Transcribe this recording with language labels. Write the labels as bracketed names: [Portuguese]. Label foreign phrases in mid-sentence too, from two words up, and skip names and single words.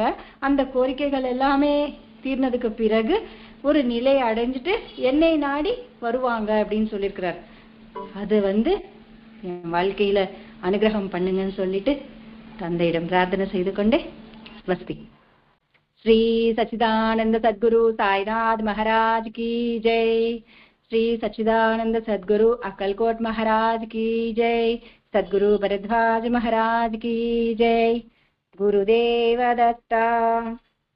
[Tamil] அந்த கோரிக்கைகள் எல்லாமே தீர்ந்ததுக்கு பிறகு ஒரு நிலை அடைஞ்சிட்டு என்னை நாடி வருவாங்க அப்படின்னு சொல்லியிருக்கிறார். அது என் வாழ்க்கையில அனுகிரகம் பண்ணுங்கன்னு சொல்லிட்டு தந்தையிடம் பிரார்த்தனை செய்து கொண்டே ஸ்வஸ்தி. [Hindi] श्री सच्चिदानंद सद्गुरु साईनाथ महाराज की जय. श्री सच्चिदानंद सद्गुरु अक्कलकोट महाराज की जय. सद्गुरु भरद्वाज महाराज की जय. गुरुदेव दत्ता.